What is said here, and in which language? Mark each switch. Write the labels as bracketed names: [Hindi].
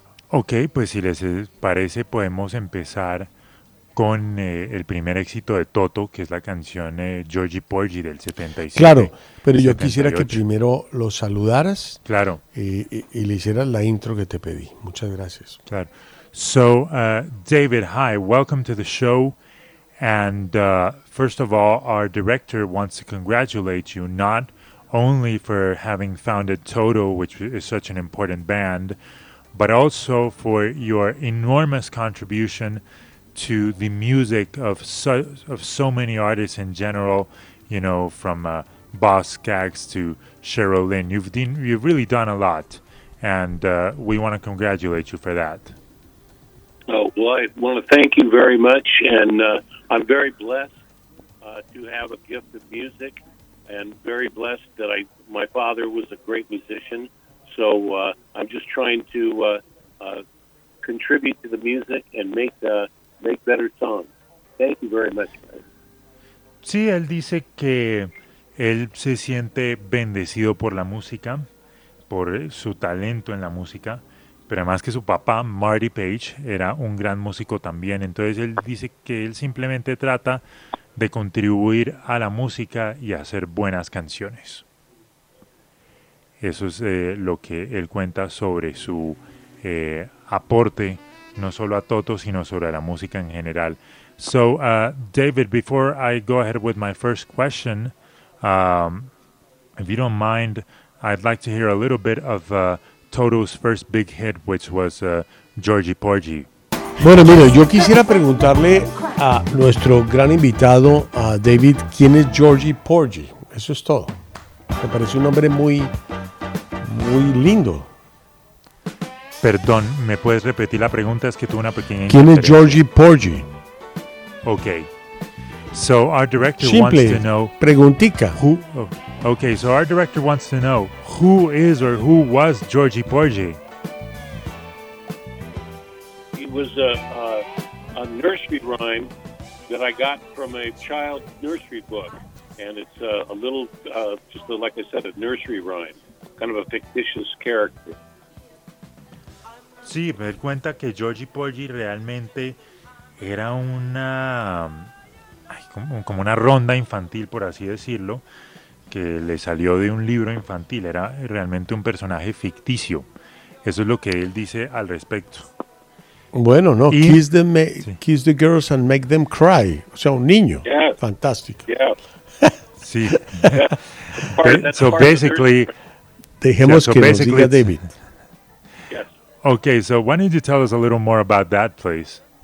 [Spanish] Ok, pues si les parece podemos empezar con el primer éxito de Toto, que es la canción Georgie Porgie del 77. Claro, pero 78. Yo quisiera que primero lo saludaras. Claro. Y le hicieras la intro que te pedí. Muchas gracias. [English] Claro. So, David, hi, welcome to the show. And first of all, our director wants to congratulate you not only for having founded Toto, which is such an important band, but also for your enormous contribution to the music of so many artists in general, you know, from Boz Skaggs to Cheryl Lynn. You've really done a lot, and we want to congratulate you for that. Oh, well, I want to thank you very much, and I'm very blessed to have a gift of music, and very blessed that my father was a great musician, so I'm just trying to contribute to the music and make better songs. Thank you very much. [Spanish] Sí, él dice que él se siente bendecido por la música, por su talento en la música, pero además que su papá, Marty Page, era un gran músico también. Entonces él dice que él simplemente trata de contribuir a la música y hacer buenas canciones. Eso es lo que él cuenta sobre su aporte, no solo a Toto, sino sobre la música en general. [English] So, David, before I go ahead with my first question, if you don't mind, I'd like to hear a little bit of Toto's first big hit, which was Georgie Porgie. [Spanish] Bueno, mire, yo quisiera preguntarle a nuestro gran invitado, David, ¿quién es Georgie Porgie? Eso es todo. Me parece un hombre muy, muy lindo. Perdón, ¿me puedes repetir la pregunta? Es que tuve una pequeña... ¿Quién es Georgie Porgie? [English] Ok. So, our director [Spanish] Simple, [English] wants to know... [Spanish] Simple, preguntica. [English] Who, ok, so our director wants to know, who is or who was Georgie Porgie? He was a nursery rhyme that I got from a child nursery book. And it's a little, just a, like I said, a nursery rhyme. Kind of a fictitious character. [Spanish] Sí, me doy cuenta que Georgie Porgie realmente era una ronda infantil, por así decirlo, que le salió de un libro infantil. Era realmente un personaje ficticio. Eso es lo que él dice al respecto. [English] Bueno, no, y, kiss, them, kiss the girls and make them cry. [Spanish] O sea, un niño. [English] Yeah. [Spanish] Fantástico. [English] Yeah. Sí. Yeah. So basically, [Spanish] dejemos que nos diga David. [English] Okay, so why don't you tell us a little more about that, please?